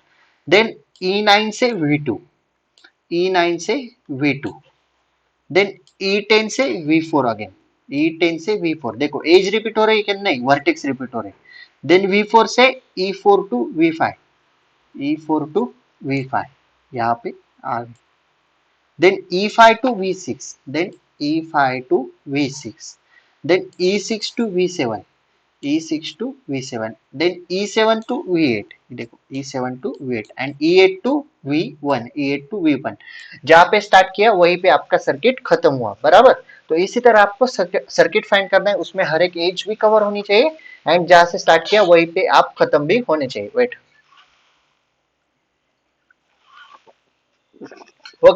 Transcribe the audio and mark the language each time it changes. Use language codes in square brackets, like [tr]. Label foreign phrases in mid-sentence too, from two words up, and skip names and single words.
[hi] देन E9 से V2, E9 से V2, देन E10 से V4 अगेन, E10 से V4, देखो [en] edge repeat [hi] हो रही है कि नहीं, [en] vertex repeat [hi] हो रहे। देन V4 से E4 टू V5, E4 टू V5 यहाँ पे आ गए। देन E5 टू V6, देन E5 टू V6, देन E6 टू V7, [en] E6 to V7, then E7 to V8, [hi] देखो [en] E7 to V8 and E8 to V1, E8 to V1, [hi] जहां पे स्टार्ट किया वहीं पे आपका सर्किट खत्म हुआ बराबर। तो इसी तरह आपको [en] circuit find [hi] करना है, उसमें हर एक एज भी कवर होनी चाहिए एंड जहां से स्टार्ट किया वहीं पे आप खत्म भी होने चाहिए। [en] Wait, okay.